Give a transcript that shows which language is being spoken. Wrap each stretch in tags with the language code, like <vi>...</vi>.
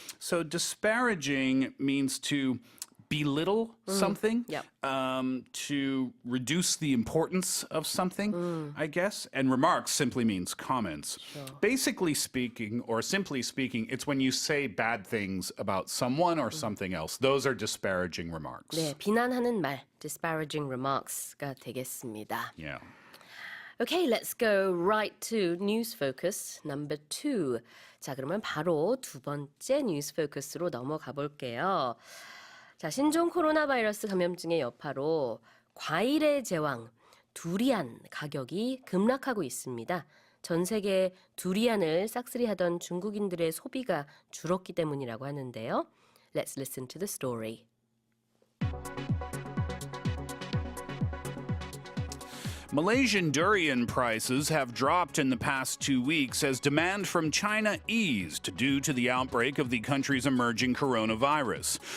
<en>So disparaging means to belittle something, Yep. To reduce the importance of something, I guess. And remarks simply means comments. Basically speaking, or simply speaking, it's when you say bad things about someone or something else. Those are disparaging remarks.</en> <ko>네, 비난하는 말,</ko> <en>disparaging remarks</en> <ko>가 되겠습니다.</ko> <en>Yeah. Okay, let's go right to news focus number 2.</en> <ko>자, 그러면 바로 두 번째 news focus로 넘어가 볼게요. 자, 신종 코로나 바이러스 감염증의 여파로 과일의 제왕, 두리안 가격이 급락하고 있습니다. 전 세계 두리안을 싹쓸이하던 중국인들의 소비가 줄었기 때문이라고 하는데요.</ko> <en>Let's listen to the story. Malaysian durian prices have dropped in the past 2 weeks as demand from China eased due to the outbreak of the country's emerging coronavirus.</en>